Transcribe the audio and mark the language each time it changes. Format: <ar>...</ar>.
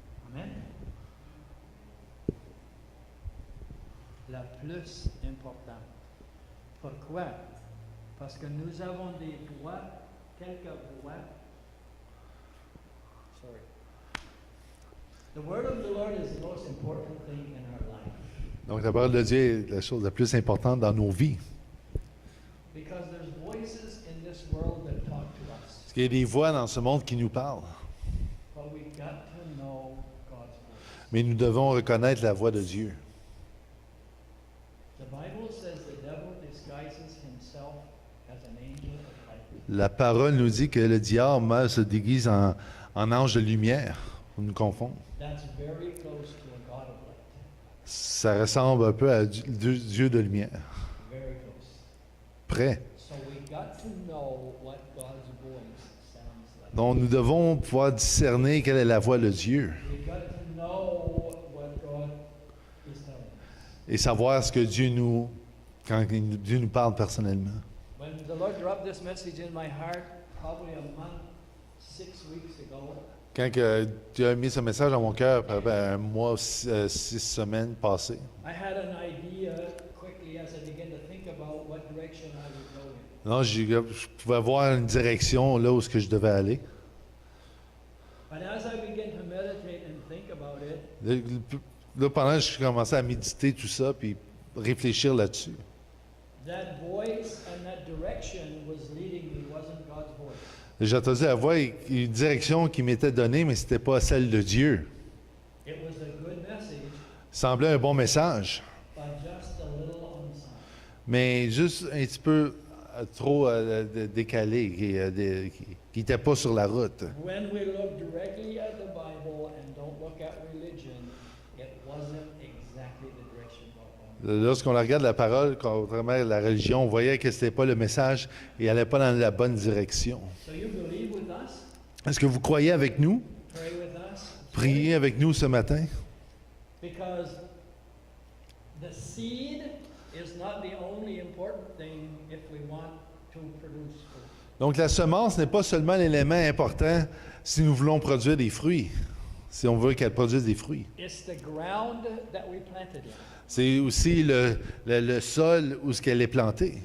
<en>Amen.</en> <fr>La plus importante. Pourquoi? Parce que nous avons des droits, quelques droits.</fr> <en>Sorry. The word of the Lord is the most important thing in our life.</en> <fr>Donc, la parole de Dieu est la chose la plus importante dans nos vies.</fr> <en>Because there's voices in this world that talk to us.</en> <fr>Parce qu'il y a des voix dans ce monde qui nous parlent.</fr> <en>But we got to know God's voice.</en> <fr>Mais nous devons reconnaître la voix de Dieu.</fr> <en>The Bible says the devil disguises himself as an angel of light.</en> <fr>La parole nous dit que le diable se déguise en ange de lumière. On nous confond.</fr> <en>That's very close to a God of light.</en> <fr>Ça ressemble un peu à Dieu de lumière.</fr> <en>Very close.</en> <fr>Près.</fr> <en>So we got to know what God's voice sounds like.</en> <fr>Donc, nous devons pouvoir discerner quelle est la voix de Dieu</fr> <en>We got to know what God is telling us.</en> <fr>et savoir ce que Dieu nous, quand Dieu nous parle personnellement.</fr> <en>When the Lord dropped this message in my heart, probably a month, 6 weeks ago,</en> <fr>Quand Dieu a mis ce message dans mon cœur, après un mois, 6 semaines passées,</fr> <en>I had an idea quickly as I began to think about what direction I would go in.</en> <fr>non, je pouvais voir une direction là où ce que je devais aller.</fr> <en>But as I began to meditate and think about it,</en> <fr>Là, pendant que je commençais à méditer tout ça, puis réfléchir là-dessus,</fr> <en>that voice and that direction was leading me wasn't God's voice.</en> <fr>j'ai entendu la voix et une direction qui m'était donnée, mais ce n'était pas celle de Dieu.</fr> <en>It was a good message,</en> <fr>Semblait un bon message,</fr> <en>but just a little unsound.</en> <fr>mais juste un petit peu trop décalé, qui n'était pas sur la route.</fr> <en>When we look directly at the Bible and don't look at religion, it wasn't exactly the direction God wanted.</en> <fr>Lorsqu'on regarde la parole, contrairement à la religion, on voyait que ce n'était pas le message et elle n'allait pas dans la bonne direction.</fr> <en>So you believe with us?</en> <fr>Est-ce que vous croyez avec nous?</fr> <en>Pray with us?</en> <fr>Priez avec nous ce matin?</fr> <en>Because the seed is not the only important thing if we want to produce fruit.</en> <fr>Donc la semence n'est pas seulement l'élément important si nous voulons produire des fruits, si on veut qu'elle produise des fruits.</fr> <en>It's the ground that we planted in.</en> <fr>C'est aussi le sol où ce qu'elle est plantée.</fr>